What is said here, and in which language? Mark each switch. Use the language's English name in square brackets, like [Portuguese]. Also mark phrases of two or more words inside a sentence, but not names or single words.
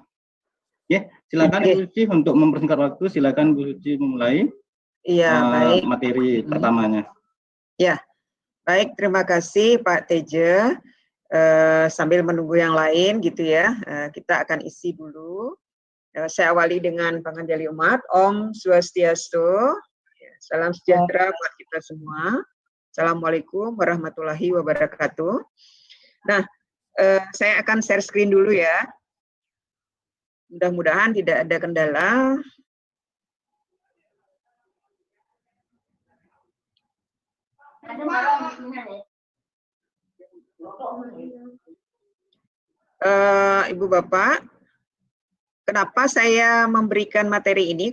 [Indonesian] Ya, silakan Bu Suci, untuk mempersingkat waktu, silakan Bu Suci memulai baik. materi pertamanya. Ya, baik, terima kasih Pak Teja. Sambil menunggu yang lain gitu ya, kita akan isi dulu. Saya awali dengan panganjali umat. [Sanskrit] ॐ स्वस्त्यस्तु. [Indonesian] Salam sejahtera buat kita semua. [Arabic] السلام عليكم ورحمة الله وبركاته. [Indonesian] Nah, saya akan [English] share screen [Indonesian] dulu ya. Mudah-mudahan tidak ada kendala. Ibu Bapak, kenapa saya memberikan materi ini?